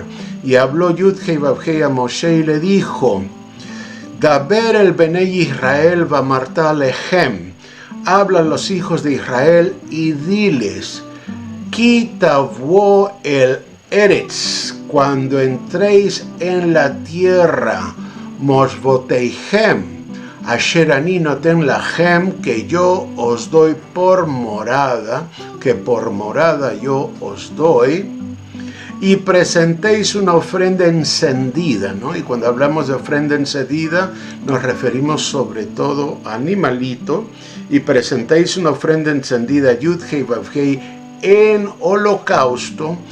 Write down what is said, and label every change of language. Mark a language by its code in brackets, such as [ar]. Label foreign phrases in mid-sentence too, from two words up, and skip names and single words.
[es] Y habló Yud-Hei Vav-Hei a Moshe y le dijo: [he] דבר אל בני ישראל ואמרת אלהם. [es] Habla a los hijos de Israel y diles: [he] כי תבאו אל ארץ, [es] cuando entréis en la tierra, [he] מושבתיכם אשר אני נתן לכם, [es] que yo os doy por morada, que por morada yo os doy, y presentéis una ofrenda encendida, ¿no? Y cuando hablamos de ofrenda encendida, nos referimos sobre todo a animalito, y presentéis una ofrenda encendida, Yud-Hei Vav-Hei, en holocausto